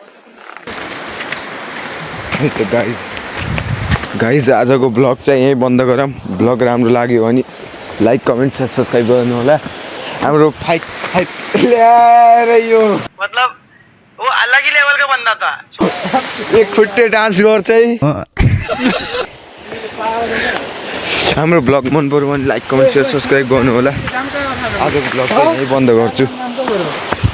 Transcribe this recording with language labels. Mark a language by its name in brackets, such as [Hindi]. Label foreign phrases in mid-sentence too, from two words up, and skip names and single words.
[Nepali] गाइज आजको ब्लग चाहिँ यहीँ बन्द गरौँ ब्लग राम्रो लाग्यो भने [English] like comment subscribe [Nepali] गर्नु होला हाम्रो फाइट ल्याएर यो [Hindi] मतलब वो अलग ही लेवल का बंदा था [Nepali] एक खुट्टे डान्स गर्छ है हाम्रो ब्लग मन पर्यो भने [English] like comment share subscribe [Nepali] गर्नु होला आजको ब्लग चाहिँ यहीँ बन्द गर्छु